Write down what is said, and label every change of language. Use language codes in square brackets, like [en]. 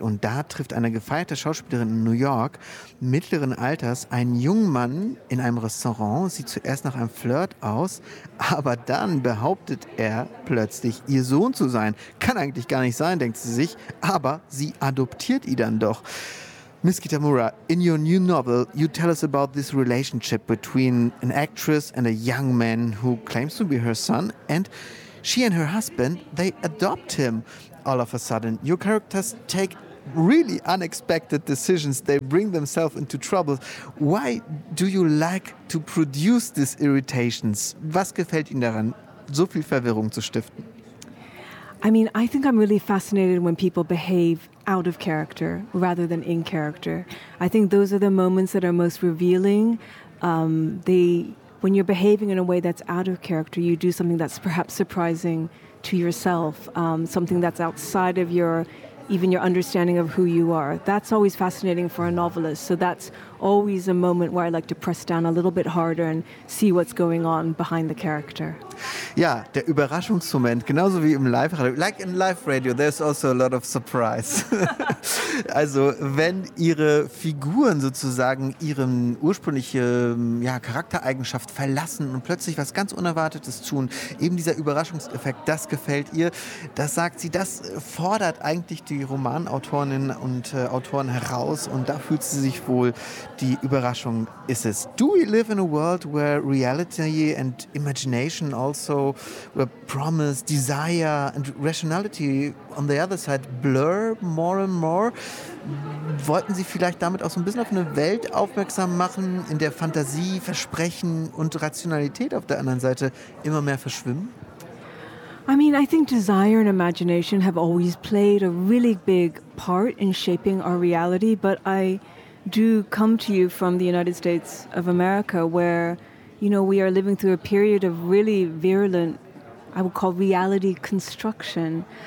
[de] Und da trifft eine gefeierte Schauspielerin in New York mittleren Alters einen jungen Mann in einem Restaurant, sieht zuerst nach einem Flirt aus, aber dann behauptet er plötzlich, ihr Sohn zu sein. Kann eigentlich gar nicht sein, denkt sie sich, aber sie adoptiert ihn dann doch. [en] Miss Kitamura, in your new novel, you tell us about this relationship between an actress and a young man who claims to be her son, and she and her husband, they adopt him. All of a sudden, your characters take really unexpected decisions. They bring themselves into trouble. Why do you like to produce these irritations? [de] Was gefällt Ihnen daran, so viel Verwirrung zu stiften? [en] I mean, I think I'm really fascinated when people behave out of character rather than in character. I think those are the moments that are most revealing. When you're behaving in a way that's out of character, you do something that's perhaps surprising to yourself, something that's outside of even your understanding of who you are. That's always fascinating for a novelist. So that's always a moment where I like to press down a little bit harder and see what's going on behind the character. [de] Ja, der Überraschungsmoment, genauso wie im Live-Radio. [en] Like in Live-Radio, there's also a lot of surprise. [de] Also, wenn ihre Figuren sozusagen ihren ursprünglichen Charaktereigenschaft verlassen und plötzlich was ganz Unerwartetes tun, eben dieser Überraschungseffekt, das gefällt ihr. Das sagt sie, das fordert eigentlich die Romanautorinnen und Autoren heraus und da fühlt sie sich wohl, die Überraschung ist es. [en] Do we live in a world where reality and imagination also where promise, desire and rationality on the other side blur more and more? [de] Wollten Sie vielleicht damit auch so ein bisschen auf eine Welt aufmerksam machen, in der Fantasie, Versprechen und Rationalität auf der anderen Seite immer mehr verschwimmen? [en] I mean, I think desire and imagination have always played a really big part in shaping our reality, but I do come to you from the United States of America where, you know, we are living through a period of really virulent, I would call reality construction.